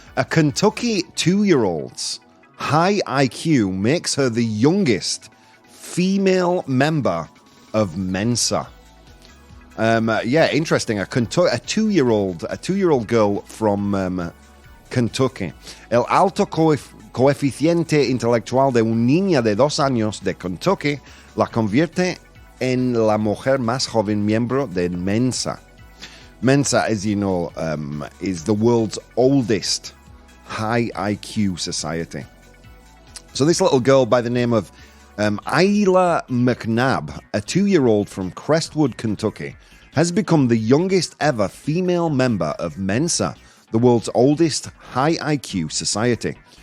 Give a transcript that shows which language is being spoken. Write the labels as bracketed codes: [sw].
[en] A Kentucky 2-year-old's high IQ makes her the youngest female member of Mensa. Yeah, interesting. A 2-year-old girl from Kentucky. [es] El alto coeficiente intelectual de un niña de 2 años de Kentucky la convierte en la mujer más joven miembro de Mensa. [en] Mensa, as you know, is the world's oldest high IQ society. So this little girl by the name of Isla McNabb, a 2-year-old from Crestwood, Kentucky, has become the youngest ever female member of Mensa, the world's oldest high IQ society.